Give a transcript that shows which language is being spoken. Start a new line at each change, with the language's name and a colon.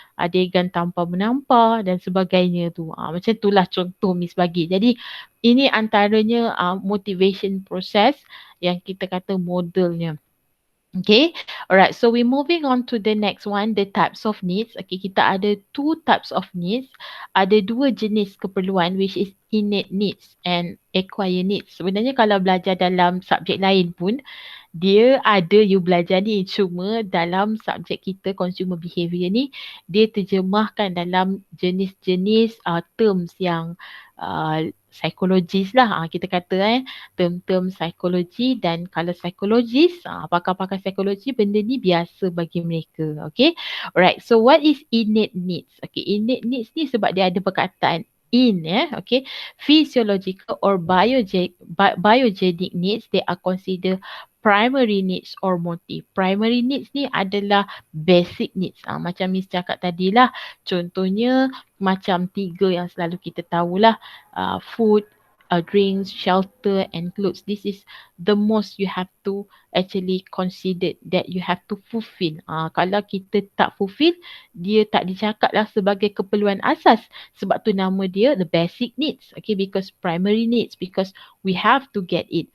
Malay: Adegan tampar menampar dan sebagainya tu. Macam itulah contoh Miss bagi. Jadi ini antaranya motivation process yang kita kata modelnya.
English: Okay, alright. So we moving on to the next one, the types of needs. Okay,
Malay: kita ada
English: two types of needs.
Malay: Ada dua jenis keperluan,
English: which is innate needs and acquired needs.
Malay: Sebenarnya kalau belajar dalam subjek lain pun, dia ada you belajar ni. Cuma dalam subjek kita consumer behavior ni, dia terjemahkan dalam jenis-jenis terms yang psikologis lah. Kita kata term-term psikologi, dan kalau psikologis, pakar-pakar psikologi, benda ni biasa bagi mereka. Okay. Alright.
English: So what is innate needs? Okay. Innate needs
Malay: ni sebab dia ada perkataan
English: in, okay. Physiological or biogenic needs, they are considered primary needs or motive.
Malay: Primary needs ni adalah basic needs. Macam Miss cakap tadi lah. Contohnya macam tiga yang selalu kita tahulah.
English: Food, drinks, shelter and clothes. This is the most you have to actually consider that you have to fulfill.
Malay: Kalau kita tak fulfill, dia tak dicakap lah sebagai keperluan asas. Sebab tu nama dia
English: the basic needs. Okay, because primary needs, because we have to get it.